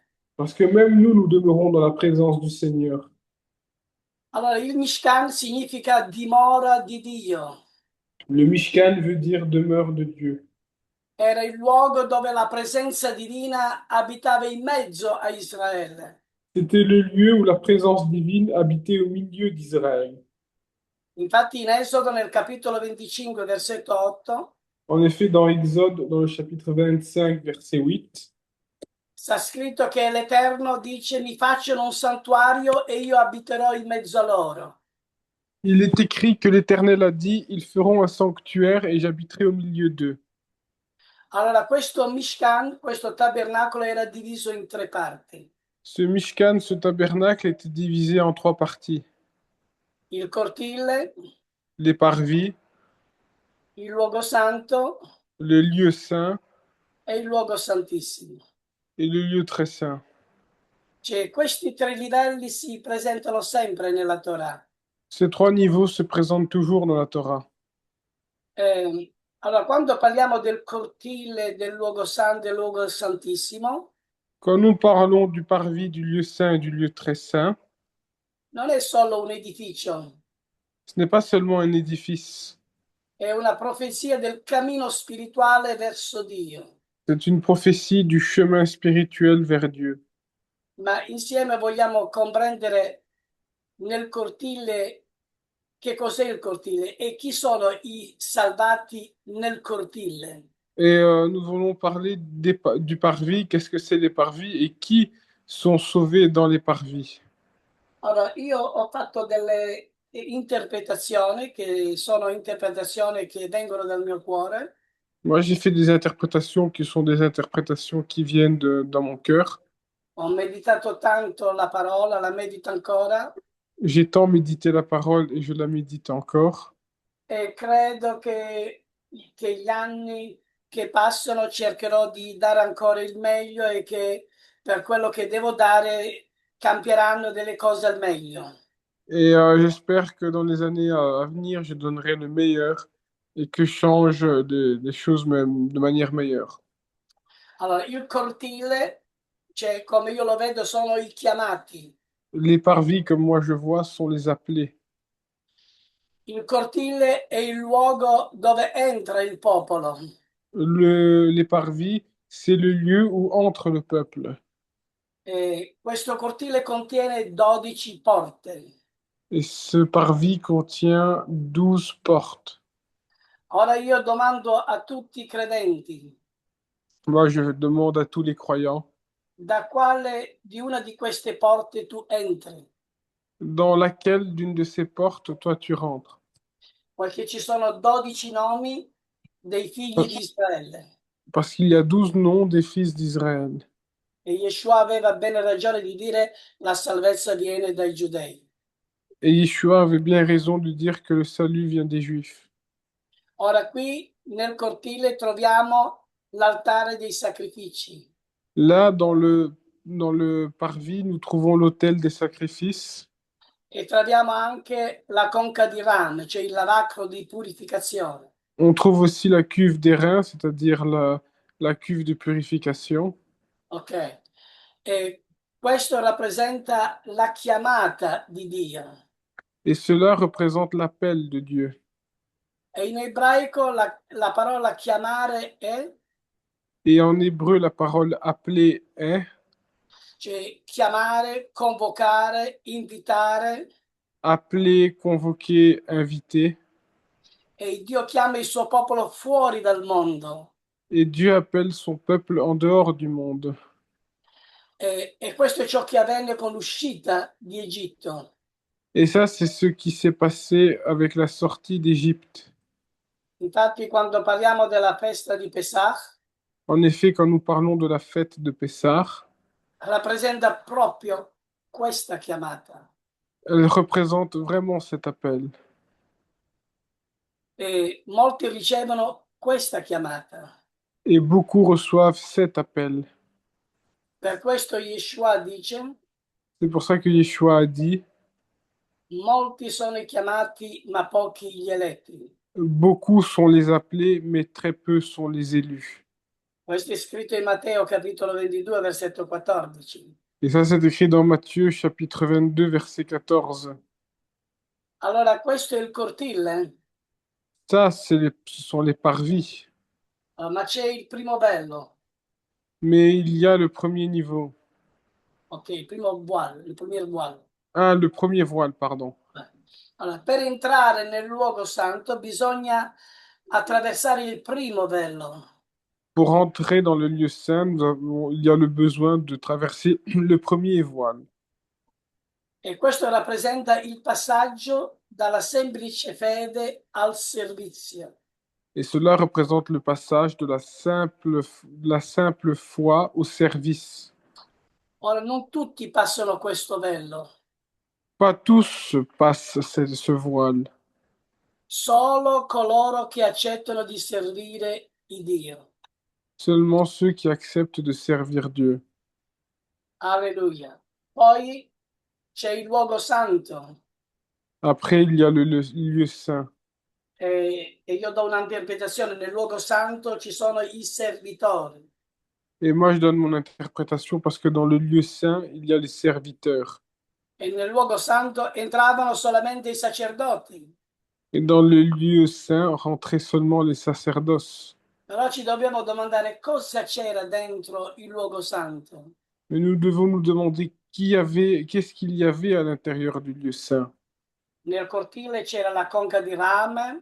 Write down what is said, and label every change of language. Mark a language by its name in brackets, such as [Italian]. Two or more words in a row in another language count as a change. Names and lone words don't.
[French] Parce que même nous, nous demeurons dans la présence du Seigneur. [Italian] Allora, il Mishkan significa dimora di Dio. [French] Le Mishkan veut dire demeure de Dieu. [Italian] Era il luogo dove la presenza divina abitava in mezzo a Israele. [French] C'était le lieu où la présence divine habitait au milieu d'Israël. [Italian] Infatti in Esodo nel capitolo 25, versetto 8, [French] En effet, dans Exode, dans le chapitre 25, verset 8, [Italian] sta scritto che l'Eterno dice mi facciano un santuario e io abiterò in mezzo a loro. [French] il est écrit que l'Éternel a dit, ils feront un sanctuaire et j'habiterai au milieu d'eux. [Italian] Allora questo Mishkan, questo tabernacolo era diviso in tre parti. [French] Ce Mishkan, ce tabernacle était divisé en trois parties. [Italian] Il cortile, [French] Les parvis, [Italian] il luogo santo [French] le lieu saint [Italian] e il luogo santissimo. [French] et le lieu très saint. [Italian] Cioè, questi tre livelli si presentano sempre nella Torah. [French] Ces trois niveaux se présentent toujours dans la Torah. [Italian] Allora, quando parliamo del cortile, del luogo santo, del luogo santissimo, [French] Quand nous parlons du parvis, du lieu saint et du lieu très saint, [Italian] non è solo un edificio, [French] ce n'est pas seulement un édifice, [Italian] è una profezia del cammino spirituale verso Dio. [French] c'est une prophétie du chemin spirituel vers Dieu. [Italian] Ma insieme vogliamo comprendere nel cortile che cos'è il cortile e chi sono i salvati nel cortile. [French] Et nous allons parler du parvis, qu'est-ce que c'est les parvis et qui sont sauvés dans les parvis. [Italian] Allora, io ho fatto delle interpretazioni che sono interpretazioni che vengono dal mio cuore. [French] Moi, j'ai fait des interprétations qui sont des interprétations qui viennent dans mon cœur. [Italian] Ho meditato tanto la parola, la medito ancora [French] J'ai tant médité la parole et je la médite encore. [Italian] e credo che che gli anni che passano cercherò di dare ancora il meglio e che per quello che devo dare cambieranno delle cose al meglio. [French] Et j'espère que dans les années à venir, je donnerai le meilleur et que je change des choses même de manière meilleure. [Italian] Allora, il cortile, cioè, come io lo vedo, sono i chiamati. [French] Les parvis, comme moi je vois, sont les appelés. [Italian] Il cortile è il luogo dove entra il popolo. [French] Les parvis, c'est le lieu où entre le peuple. [Italian] E questo cortile contiene 12 porte. [French] Et ce parvis contient 12 portes. [Italian] Ora io domando a tutti i credenti, [French] Moi, je demande à tous les croyants, [Italian] da quale di una di queste porte tu entri? [French] dans laquelle d'une de ces portes, toi, tu rentres? [Italian] Poiché ci sono 12 nomi dei figli di Israele. [French] Parce qu'il y a 12 noms des fils d'Israël. [Italian] E Yeshua aveva bene ragione di dire la salvezza viene dai giudei. [French] Et Yeshua avait bien raison de dire que le salut vient des Juifs. [Italian] Ora qui nel cortile troviamo l'altare dei sacrifici [French] Là, dans le parvis, nous trouvons l'autel des sacrifices. [Italian] e troviamo anche la conca di rame, cioè il lavacro di purificazione. [French] On trouve aussi la cuve d'airain, c'est-à-dire la cuve de purification. [Italian] Ok? E questo rappresenta la chiamata di Dio. [French] Et cela représente l'appel de Dieu. [Italian] E in ebraico la parola chiamare è, [French] Et en hébreu, la parole appeler est [Italian] cioè chiamare, convocare, invitare. [French] appeler, convoquer, inviter. [Italian] E Dio chiama il suo popolo fuori dal mondo. [French] Et Dieu appelle son peuple en dehors du monde. [Italian] E questo è ciò che avvenne con l'uscita di Egitto. [French] Et ça, c'est ce qui s'est passé avec la sortie d'Égypte. [Italian] Infatti, quando parliamo della festa di Pesach, [French] En effet, quand nous parlons de la fête de Pessah, [Italian] rappresenta proprio questa chiamata. [French] elle représente vraiment cet appel. [Italian] E molti ricevono questa chiamata. [French] Et beaucoup reçoivent cet appel. [Italian] Per questo Yeshua dice, [French] C'est pour ça que Yeshua a dit, [Italian] molti sono i chiamati, ma pochi gli eletti. [French] beaucoup sont les appelés, mais très peu sont les élus. [Italian] Questo è scritto in Matteo capitolo 22, versetto 14. [French] Et ça, c'est écrit dans Matthieu chapitre 22, verset 14. [Italian] Allora, questo è il cortile, [French] Ça, ce sont les parvis. [Italian] ma c'è il primo bello, [French] Mais il y a le premier niveau. [Italian] ok, il primo voile, il primo voile. [French] Ah, le premier voile, pardon. [Italian] Allora, per entrare nel luogo santo bisogna attraversare il primo velo [French] Pour entrer dans le lieu saint, il y a le besoin de traverser le premier voile. [Italian] e questo rappresenta il passaggio dalla semplice fede al servizio. [French] Et cela représente le passage de la simple foi au service. [Italian] Ora, non tutti passano questo velo, [French] Pas tous passent ce voile, [Italian] solo coloro che accettano di servire il Dio. [French] seulement ceux qui acceptent de servir Dieu. [Italian] Alleluia. Poi c'è il luogo santo [French] Après, il y a le lieu saint. [Italian] e io do un'interpretazione. Nel luogo santo ci sono i servitori. [French] Et moi, je donne mon interprétation parce que dans le lieu saint, il y a les serviteurs. [Italian] E nel luogo santo entravano solamente i sacerdoti, [French] Et dans le lieu saint, rentraient seulement les sacerdoces. [Italian] però ci dobbiamo domandare cosa c'era dentro il luogo santo. [French] Mais nous devons nous demander qu'est-ce qu'il y avait à l'intérieur du lieu saint. [Italian] Nel cortile c'era la conca di rame,